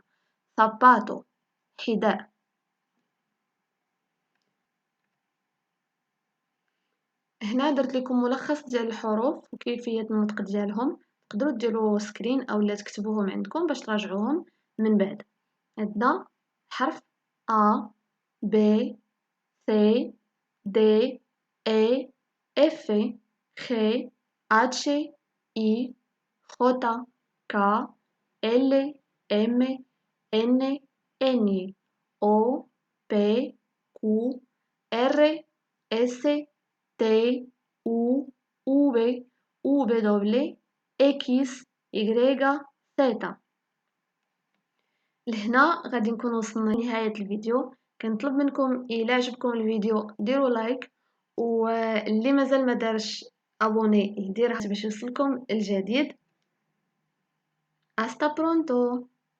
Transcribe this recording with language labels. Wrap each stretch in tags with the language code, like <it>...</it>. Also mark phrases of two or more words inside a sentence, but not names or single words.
<ar>صباطو حذاء. هنا درت لكم ملخص ديال الحروف وكيفية النطق ديالهم. تقدروا ديروا سكرين اولا تكتبوهم عندكم باش تراجعوهم من بعد. عندنا حرف</ar> <es>A B C D E F G H I J K L M N N O P Q R S T U V W X Y Z.</es> <ar>لهنا غادي نكون وصلنا لنهاية الفيديو. كنطلب منكم إلا عجبكم الفيديو ديروا لايك، واللي مازال ما دارش ابوني يديرها باش يوصلكم الجديد.</ar> <es>Hasta pronto.</es>